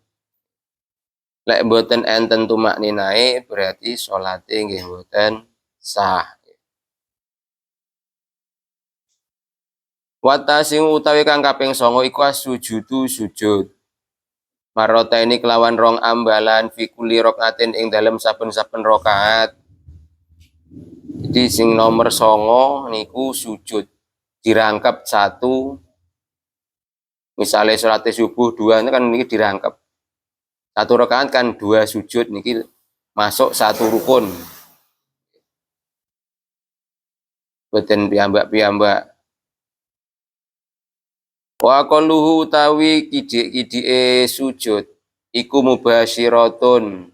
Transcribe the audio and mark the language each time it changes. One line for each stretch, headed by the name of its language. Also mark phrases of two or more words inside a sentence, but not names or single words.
Javanese: Lek mboten enten tumakninae berarti salate nggih mboten sah. Wata sing utawi kang kaping 9 iku sujudu sujud. Marota ini kelawan rong ambalan
Arabic: في كل ركعة
Javanese: ing dalem saben-saben rakaat. Jadi sing nomor 9 niku sujud dirangkep 1. Misalnya salat subuh 2 itu kan niki dirangkep. 1 rakaat kan 2 sujud niki masuk 1 rukun. Boten piyambak-piyambak.
Arabic: وأقله
Javanese: utawi kidik-kidike sujud iku mubasyiratun.